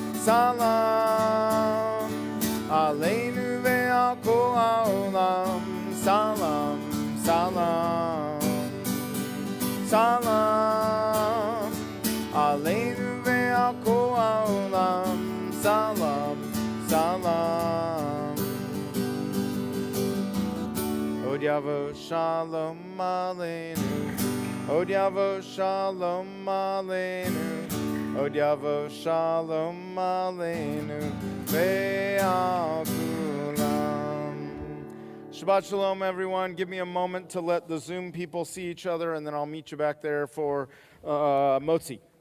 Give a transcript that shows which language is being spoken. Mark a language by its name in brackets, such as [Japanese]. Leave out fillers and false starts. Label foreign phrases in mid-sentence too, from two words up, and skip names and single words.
[Hebrew] סלאם עלינו ועל כל העולם. סלאם, סלאם, סלאם עלינו ועל כל העולם. סלאם, סלאם. עוד יבוא שלום עלינו. עוד יבוא שלום עלינו. עוד יבוא שלום עלינו. ועל כולם. שבת שלום, [English] everyone. Give me a moment to let the Zoom people see each other, and then I'll meet you back there for motzi.